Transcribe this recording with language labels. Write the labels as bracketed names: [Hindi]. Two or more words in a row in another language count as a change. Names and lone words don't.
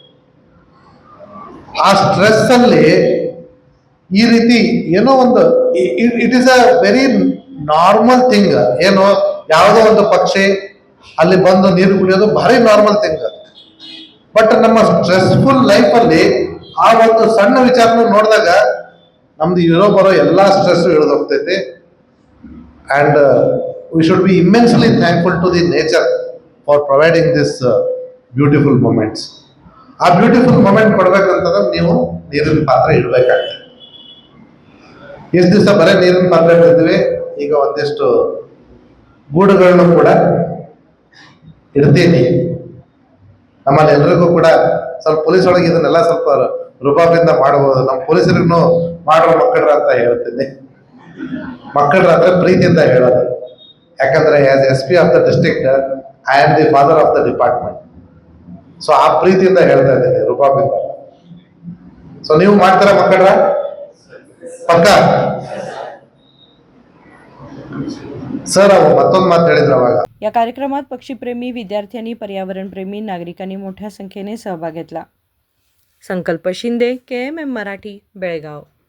[Kannada] ಆ ಸ್ಟ್ರೆಸ್ ಅಲ್ಲಿ ಈ ರೀತಿ ಏನೋ ಒಂದು [English] it is a very normal thing. [Kannada] ಏನು ಯಾವುದೋ ಒಂದು ಪಕ್ಷಿ ಅಲ್ಲಿ ಬಂದು ನೀರು ಕುಡಿಯೋದು ಭಾರಿ [English] normal thing. [Kannada] ಬಟ್ ನಮ್ಮ [English] stressful life [Kannada] ಅಲ್ಲಿ ಆ ಒಂದು ಸಣ್ಣ ವಿಚಾರನ ನೋಡಿದಾಗ ನಮ್ದು ಇರೋ ಬರೋ ಎಲ್ಲಾ ಸ್ಟ್ರೆಸ್ ಇಳಿದೋಗ್ತೈತಿ. [English] ಅಂಡ್ we should be immensely thankful to the nature for providing this beautiful moments. [Kannada] ಆ [English] beautiful moment [Kannada] ಕೊಡ್ಬೇಕಂತಂದ್ರೆ ನೀವು ನೀರಿನ ಪಾತ್ರೆ ಇಡಬೇಕಾಗ್ತದೆ. ಎಷ್ಟು ದಿವಸ ಬರೀ ನೀರಿನ ಪಾತ್ರೆ ಇಡ್ತೀವಿ, ಈಗ ಒಂದಿಷ್ಟು ಗೂಡುಗಳನ್ನು ಕೂಡ ಇಡ್ತೀನಿ. ನಮ್ಮಲ್ಲಿ ಎಲ್ರಿಗೂ ಕೂಡ ಸ್ವಲ್ಪ ಪೊಲೀಸ್ ಒಳಗೆ ಇದನ್ನೆಲ್ಲ ಸ್ವಲ್ಪ ರುಬಾಬಿಂದ ಮಾಡಬಹುದು. ನಮ್ಮ ಪೊಲೀಸರಿಗೂ ಮಾಡೋ ಮಕ್ಕಳ್ರ ಅಂತ ಹೇಳ್ತೀನಿ. ಮಕ್ಕಳ್ರ ಅಂದ್ರೆ ಪ್ರೀತಿಯಿಂದ ಹೇಳೋದು. [English] ಯಾಕಂದ್ರೆ as SP of the district I am the father of the department. [Kannada] ಸೊ ಆ ಪ್ರೀತಿಯಿಂದ ಹೇಳ್ತಾ ಇದ್ದೀನಿ, ರುಬಾಬಿಂದ. ಸೊ ನೀವು ಮಾಡ್ತೀರಾ ಮಕ್ಕಳ್ರ? ಪಕ್ಕ सर मತ್ತೊಂದು ಮಾತು ಹೇಳಿದ್ರು ಅವಾಗ. [Marathi] या कार्यक्रमात पक्षीप्रेमी विद्यार्थ्यांनी, पर्यावरणप्रेमी नागरिकांनी मोठ्या संख्येने सहभाग घेतला. संकल्प शिंदे, KMM मराठी, बेळगाव.